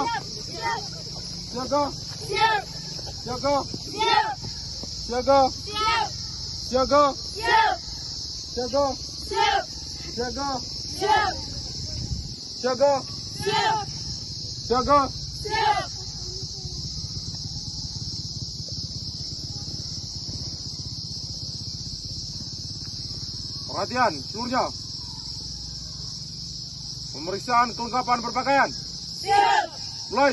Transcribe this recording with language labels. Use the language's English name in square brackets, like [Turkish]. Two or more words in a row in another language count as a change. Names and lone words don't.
[Indonesian] Siap. Siaga. Siap. Siaga. Siap. Siaga. Siap. Siaga. Siap. Siaga. Siap. Siaga. Siap. Siaga. Siap. Siaga. Siap. Perhatian seluruhnya. Pemeriksaan kelengkapan berpakaian. Siap. Mulai.